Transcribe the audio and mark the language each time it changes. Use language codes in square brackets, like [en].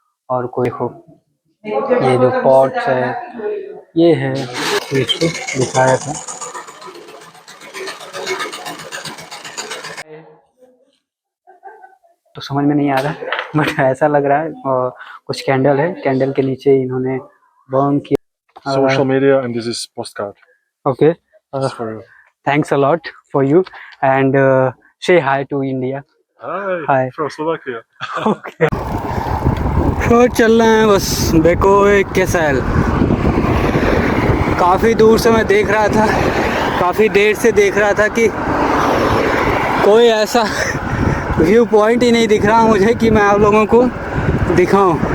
[hi] और कोई हो, ये जो पॉट्स है ये है, इसको दिखाया था। तो समझ में नहीं आ रहा बट ऐसा लग रहा है। और कुछ कैंडल है, कैंडल के नीचे इन्होंने बर्न किया। [en] Social media, and this is postcard. Okay, Just for you. Thanks a lot for you and say hi to India. Hi. Hi. From Slovakia. Okay. [hi] तो चल रहे हैं बस बेकोई कैसल। काफ़ी दूर से मैं देख रहा था, काफ़ी देर से देख रहा था कि कोई ऐसा व्यू पॉइंट ही नहीं दिख रहा मुझे कि मैं आप लोगों को दिखाऊं।